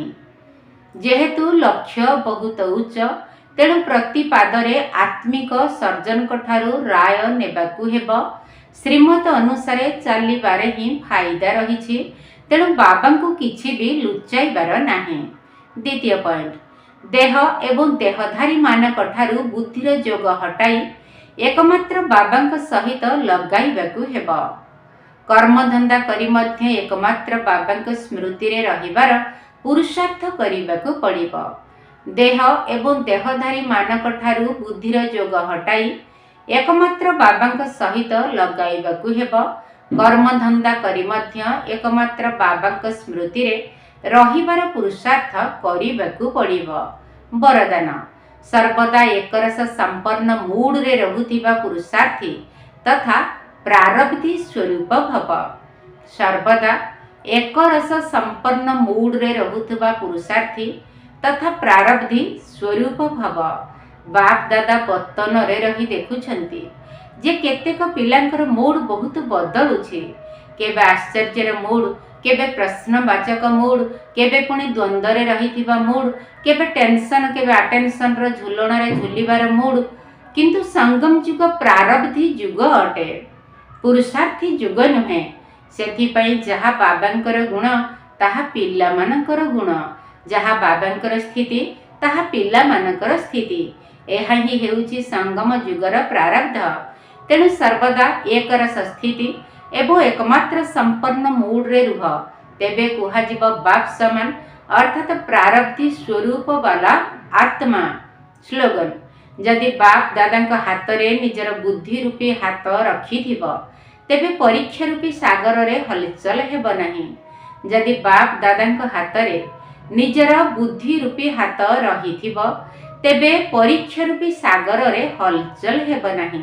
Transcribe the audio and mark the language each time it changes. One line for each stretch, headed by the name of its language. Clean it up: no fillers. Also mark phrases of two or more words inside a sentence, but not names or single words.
Odia: ଯେହେତୁ ଲକ୍ଷ୍ୟ ବହୁତ ଉଚ୍ଚ ତେଣୁ ପ୍ରତି ପାଦରେ ଆତ୍ମିକ ସର୍ଜନ ଠାରୁ ରାୟ ନେବାକୁ ହେବ। ଶ୍ରୀମତ ଅନୁସାରେ ଚାଲିବାରେ ହିଁ ଫାଇଦା ରହିଛି, ତେଣୁ ବାବାଙ୍କୁ କିଛି ଭି ଲୁଚାଇବାର ନାହିଁ। ଦ୍ୱିତୀୟ ପଏଣ୍ଟ, ଦେହ ଏବଂ ଦେହଧାରୀ ମାନଙ୍କ ଠାରୁ ବୁଦ୍ଧିର ଯୋଗ ହଟାଇ ଏକମାତ୍ର ବାବାଙ୍କ ସହିତ ଲଗାଇବାକୁ ହେବ। କର୍ମଧନ୍ଦା କରି ମଧ୍ୟ ଏକମାତ୍ର ବାବାଙ୍କ ସ୍ମୃତି ରେ ରହିବାର ପୁରୁଷାର୍ଥ କରିବାକୁ ପଡ଼ିବ। ଦେହ ଏବଂ ଦେହଧାରୀ ମାନଙ୍କ ଠାରୁ ବୁଦ୍ଧିର ଯୋଗ ହଟାଇ ଏକମାତ୍ର ବାବାଙ୍କ ସହିତ ଲଗାଇବାକୁ ହେବ। କର୍ମଧନ୍ଦା କରି ମଧ୍ୟ ଏକମାତ୍ର ବାବାଙ୍କ ସ୍ମୃତି ରେ ରହିବାର ପୁରୁଷାର୍ଥ କରିବାକୁ ପଡ଼ିବ। ବରଦାନ ସର୍ବଦା ଏକରସ ସମ୍ପନ୍ନ ମୁଡ୍ ରେ ରହୁଥିବା ପୁରୁଷାର୍ଥୀ ତଥା ପ୍ରାରବ୍ଧି ସ୍ୱରୂପ ଭବ। ସର୍ବଦା ଏକରସ ସମ୍ପନ୍ନ ମୁଡ୍ ରେ ରହୁଥିବା ପୁରୁଷାର୍ଥୀ ତଥା ପ୍ରାରବ୍ଧି ସ୍ୱରୂପ ଭବ। ବାପ ଦାଦା ବର୍ତ୍ତନ ରେ ରହି ଦେଖୁଛନ୍ତି ଯେ କେତେକ ପିଲାଙ୍କର ମୁଡ୍ ବହୁତ ବଦଳୁଛି। କେବେ ଆଶ୍ଚର୍ଯ୍ୟର ମୁଡ୍, କେବେ ପ୍ରଶ୍ନବାଚକ ମୁଡ୍, କେବେ ପୁଣି ଦ୍ୱନ୍ଦ୍ୱ ରେ ରହିଥିବା ମୁଡ୍, କେବେ ଟେନସନ କେବେ ଆଟେନସନ ରୋ ଝୁଲଣ ରେ ଝୁଲିବାର ମୁଡ୍। କିନ୍ତୁ ସଙ୍ଗମ ଯୁଗ ପ୍ରାରବ୍ଧି ଯୁଗ ଅଟେ, ପୁରୁଷାର୍ଥୀ ଯୁଗ ନୁହେଁ। ସେଥିପାଇଁ ଯାହା ବାବାଙ୍କର ଗୁଣ ତାହା ପିଲା ମାନଙ୍କର ଗୁଣ, ଯାହା ବାବାଙ୍କର ସ୍ଥିତି ତାହା ପିଲା ମାନଙ୍କର ସ୍ଥିତି। ଏହା ହିଁ ହେଉଛି ସଙ୍ଗମ ଯୁଗର ପ୍ରାରବ୍ଧ। ତେଣୁ ସର୍ବଦା ଏକରସ ସ୍ଥିତି ଏବଂ ଏକମାତ୍ର ସମ୍ପନ୍ନ ମୁଡ୍ ରେ ରୁହ, ତେବେ କୁହାଯିବ ବାପ ସମାନ ଅର୍ଥାତ୍ ପ୍ରାରବ୍ଧି ସ୍ୱରୂପ ୱାଲା ଆତ୍ମା। ସ୍ଲୋଗାନ ଯଦି ବାପ ଦାଦା ହାତ ରେ ନିଜର ବୁଦ୍ଧି ରୂପୀ ହାତ ରଖିଥିବ ତେବେ ପରୀକ୍ଷା ରୂପୀ ସାଗର ରେ ହଲଚଲ ହେବ ନାହିଁ। ଯଦି ବାପ ଦାଦା ହାତ ରେ ନିଜର ବୁଦ୍ଧି ରୂପୀ ହାତ ରହିଥିବ ତେବେ ପରୀକ୍ଷା ରୂପୀ ସାଗର ରେ ହଲଚଲ ହେବ ନାହିଁ।